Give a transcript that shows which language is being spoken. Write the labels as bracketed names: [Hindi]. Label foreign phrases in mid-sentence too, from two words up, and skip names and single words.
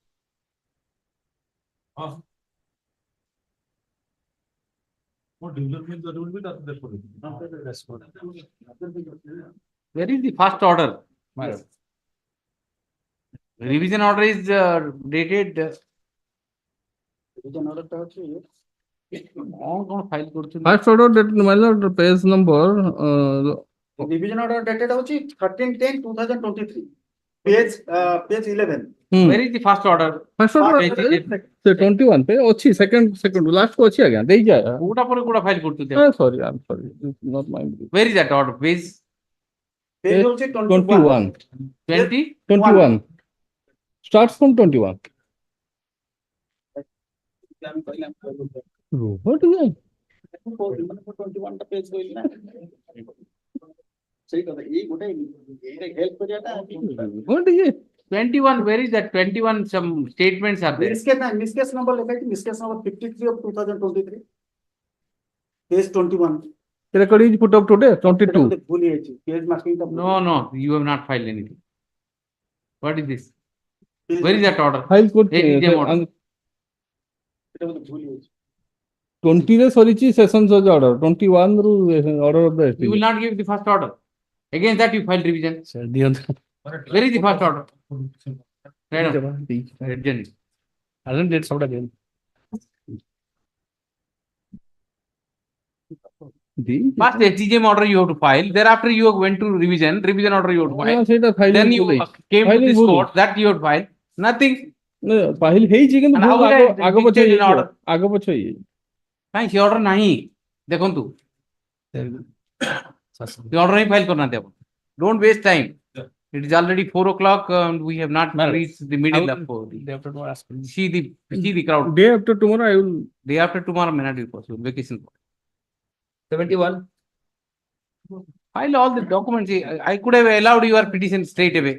[English] Where is the first order? Revision order is dated. Revision order [Odia] ଟା ଅଛି କଣ file କରୁଛନ୍ତି? [English] First order that my lord page number revision order dated ହେଉଛି 13/10/2023 page 11. Where is the first order? first order [Odia] ସେ 21 पे ଅଛି [English] second last [Odia] को ଅଛି ଆଜ୍ଞା ଦେଇ ଯାଏ କୋଉଟା ପରେ କୋଉଟା file କରୁଛନ୍ତି? [English] sorry I'm sorry not my Where is that order? Page [Odia] page ହେଉଛି 21 21 [English] starts from 21 what is it [Odia] 21 ଟା page କହିଲି ନା ସେଇ କଥା ଏଇ ଗୋଟେ help କରିବାଟା [English] what is it 21 where is that 21 some statements are there? miscase number [Odia] ଲେଖା ହେଇଛି [English] miscase number 53 of 2023 page 21 record is put up today 22 [Odia] ଭୁଲ ହେଇଯାଇଛି [English] page marking [Odia] ଟା [English] No, you have not filed anything. What is this? Where is that order? file code order. [Odia] ଏଟା ବୋଧେ ଭୁଲ ହେଇଯାଇଛି [English] 20 [Odia] ରେ ସରିଛି [English] session judge order 21 ରୁ order of the You will not give the first order. Against that you file revision. Where is the first order? Hasn't dates out again. First STGM order you have to file. Thereafter you went to revision order you have to file. Then you came to this court that you have to file. Nothing. [Odia] file ହେଇଛି କିନ୍ତୁ [English] And how will I [Odia] ଆଗ ପଛ [English] dictate an order? [Odia] ଆଗ ପଛ ହେଇଯାଇଛି କାଇଁ ସେ order ନାହିଁ ଦେଖନ୍ତୁ ସେ order ହିଁ file କରୁନାହାନ୍ତି ଆପଣ. [English] Don't waste time. It is already 4 o'clock and we have not reached the middle of see the crowd. day after tomorrow I will Day after tomorrow may not be possible. Vacation. 71. File all the documents. I could have allowed your petition straight away.